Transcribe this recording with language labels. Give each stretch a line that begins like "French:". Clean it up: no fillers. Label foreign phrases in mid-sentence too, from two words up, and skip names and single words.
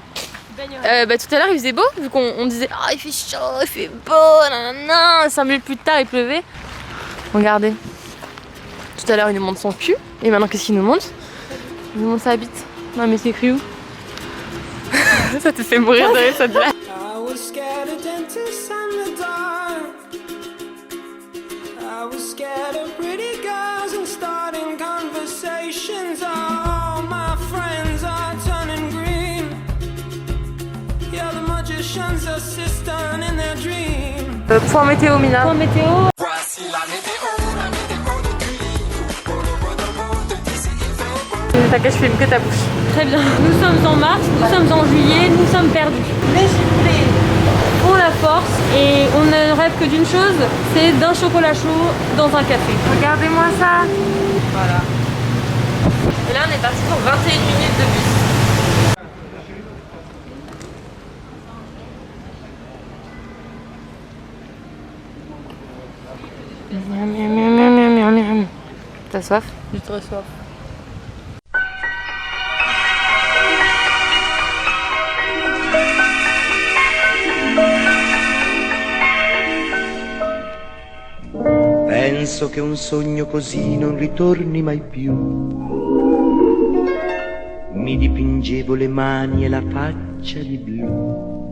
French: Bah tout à l'heure il faisait beau, vu qu'on disait oh il fait chaud, il fait beau, nanana. 5 minutes plus tard il pleuvait. Regardez. Tout à l'heure il nous montre son cul, et maintenant qu'est-ce qu'il nous montre? Il nous montre sa bite. Non mais c'est écrit où? Ça te fait mourir de rire cette blague.
English: I was scared of dentists and the dark. I was scared of pretty girls and starting conversations. All my friends are turning green. Yeah, the magician's assistant in their dream.
French: Point météo Mina. Point météo. Voici la météo T'as qu'à je filme que ta bouche. Très bien. Nous sommes en mars, nous sommes en juillet, nous sommes perdus. Mais on la force et on ne rêve que d'une chose, c'est d'un chocolat chaud dans un café. Regardez-moi ça. Voilà. Et là on est parti pour 21 minutes de bus. T'as soif? J'ai très soif.
Italian: Penso che un sogno così non ritorni mai più. Mi dipingevo le mani e la faccia di blu.